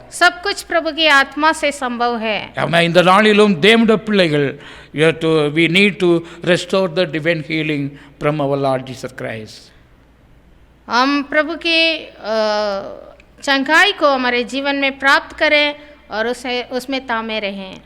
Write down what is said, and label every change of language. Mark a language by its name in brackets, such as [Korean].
[Hindi] सब कुछ प्रभु की आत्मा से संभव है. [Tamil] ஆமென். இந்த நாளிலும் தேவனுடைய பிள்ளைகள் [English] we need to restore the divine healing from our Lord Jesus Christ. [Hindi] हम प्रभु की चंगाई को हमारे जीवन में प्राप्त करें और उसमें तामे रहें.